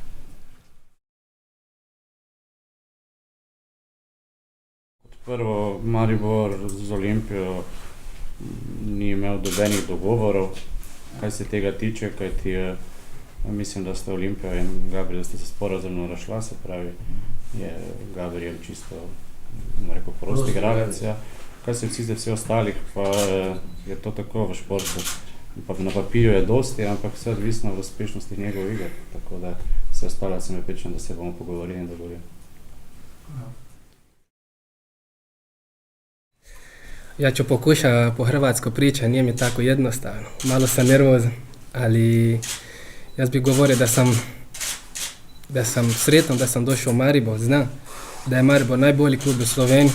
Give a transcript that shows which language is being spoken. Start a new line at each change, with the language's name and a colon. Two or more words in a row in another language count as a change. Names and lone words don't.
Slovenian: Kot prvo, Maribor z Olimpijo ni imel nobenih dogovorov, kaj se tega tiče, kajti mislim, da sta Olimpija in Gabriel, da sta se sporazumno razšla, se pravi, je Gabriel čisto, bomo rekel, prost igralec. Kaj se vsi ostalih, pa je to tako v športu. Na papirju je dosti, ampak vse odvisno v uspešnosti njegov igre, tako da vse ostalo sem prepričan, da se bomo pogovorili in dogovorili.
Croatian: Ja ću pokušati po hrvatsko pričati, nije mi tako jednostavno. Malo sam nervozan, ali ja bih govorio da sam sretan da sam došao u Maribor, znam da je Maribor najbolji klub u Sloveniji.